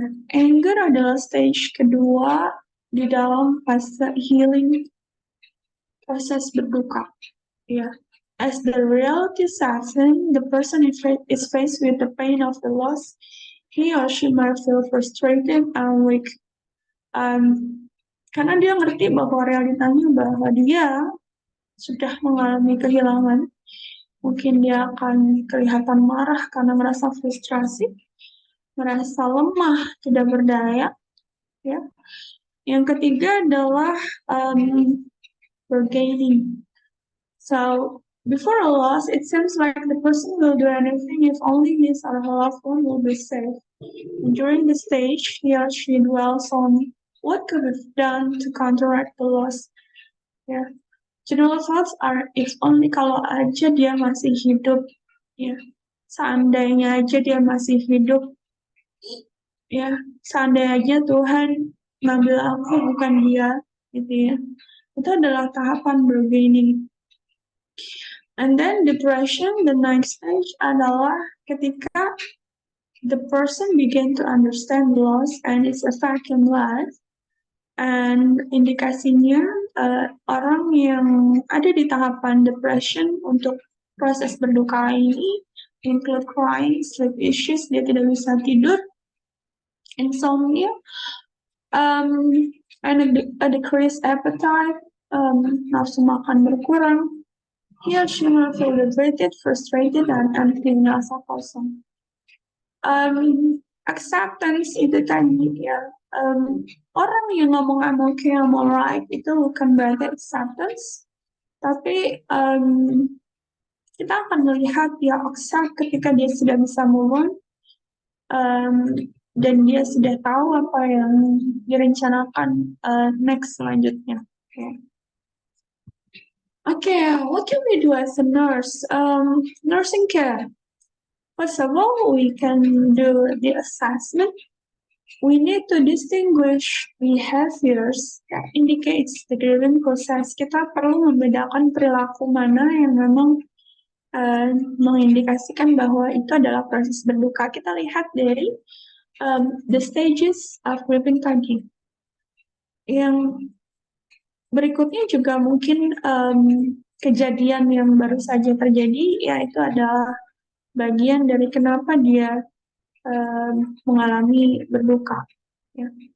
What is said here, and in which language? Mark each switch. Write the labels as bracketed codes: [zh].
[id] Anger adalah stage kedua di dalam fase healing, proses berduka. [en] Ya, as the reality sets in, the person is faced with the pain of the loss. He or she might feel frustrated and weak. [id] Karena dia ngerti bahwa realitanya bahwa dia sudah mengalami kehilangan, mungkin dia akan kelihatan marah karena merasa frustrasi, merasa lemah, tidak berdaya. Ya. Yang ketiga adalah bargaining. [en] So before a loss, it seems like the person will do anything if only his or her loved one will be safe. And during this stage, he or she dwells on what could have done to counteract the loss. [id] Ya. [en] General thoughts are if only [id] kalau aja dia masih hidup, ya. Seandainya aja dia masih hidup, ya. Seandainya aja Tuhan ngambil aku bukan dia, gitu ya. Itu adalah tahapan bargaining. [en] And then depression, the next stage [id] adalah ketika [en] the person begin to understand loss and its effect in life. [id] And indikasinya orang yang ada di tahapan depression untuk proses berduka ini [en] include crying, sleep issues, [id] dia tidak bisa tidur, insomnia, [en] and a decreased appetite, [id] nafsu makan berkurang. [en] He or she will feel liberated, frustrated, and empty, [id] merasa kosong. Acceptance itu tadi ya. Orang yang ngomong [en] I'm okay, I'm alright [id] itu bukan berarti acceptance, tapi kita akan melihat dia accept ketika dia sudah bisa [en] move on, [id] dan dia sudah tahu apa yang direncanakan next selanjutnya. [en] Okay, what can we do as a nurse? Nursing care. First of all, we can do the assessment. We need to distinguish behaviors that indicates the grieving process. [id] Kita perlu membedakan perilaku mana yang memang mengindikasikan bahwa itu adalah proses berduka. Kita lihat dari [en] the stages of grieving [id] tadi. Yang berikutnya juga mungkin kejadian yang baru saja terjadi, yaitu adalah bagian dari kenapa dia mengalami berduka. Ya.